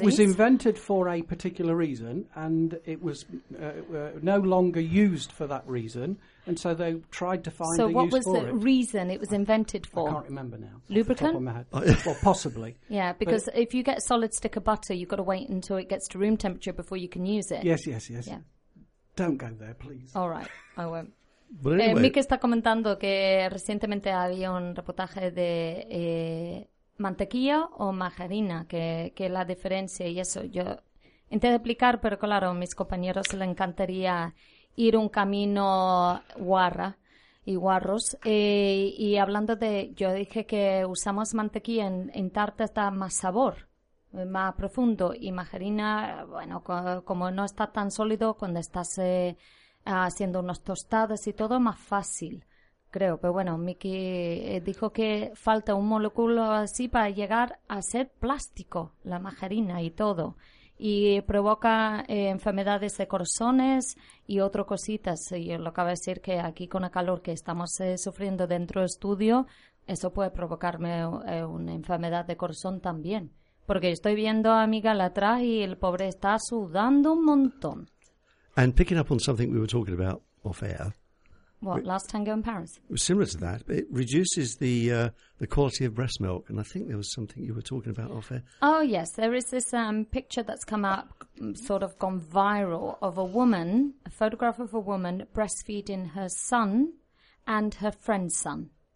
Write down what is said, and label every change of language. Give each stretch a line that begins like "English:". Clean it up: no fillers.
English: It was invented for a particular reason, and it was no longer used for that reason. And so they tried to find so a use for it. So what was the reason it was invented for? I can't remember now. Lubricant? Well, possibly. Yeah, because if you get a solid stick of butter, you've got to wait until it gets to room temperature before you can use it. Yes. Yeah. Don't go there, please. All right, I won't. But anyway.
Spanish: Mike está comentando que recientemente había un reportaje de mantequilla o margarina, que la diferencia y eso. Yo intenté explicar, pero claro, a mis compañeros les encantaría... ir un camino guarra y guarros. Y hablando de... Yo dije que usamos mantequilla en tartas, da más sabor, más profundo. Y margarina, bueno, como no está tan sólido, cuando estás haciendo unos tostados y todo, más fácil, creo. Pero bueno, Miki dijo que falta un molécula así para llegar a ser plástico, la margarina y todo. Y provoca enfermedades de corazones y otras cositas. Y yo lo acabo de decir que aquí con el calor que estamos sufriendo dentro del estudio, eso puede provocarme una enfermedad de corazón también. Porque estoy viendo a mi gala atrás y el pobre está sudando un montón.
English: And picking up on something we were talking about off air. What, last tango in Paris? Similar to that, but it reduces the quality of breast milk. And I think there was something you were talking about off air. Oh, yes. There is this picture that's come up, sort of gone viral, of a woman, a photograph of a woman breastfeeding her son and her friend's son.